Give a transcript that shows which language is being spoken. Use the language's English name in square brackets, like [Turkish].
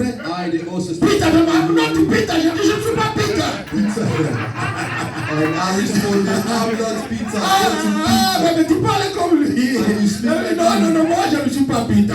[French] Peter, non, Peter, je ne suis pas Peter. [English] And I responded, I'm not Peter. [French] Mais tu parles comme lui. Non, moi je ne suis pas Peter.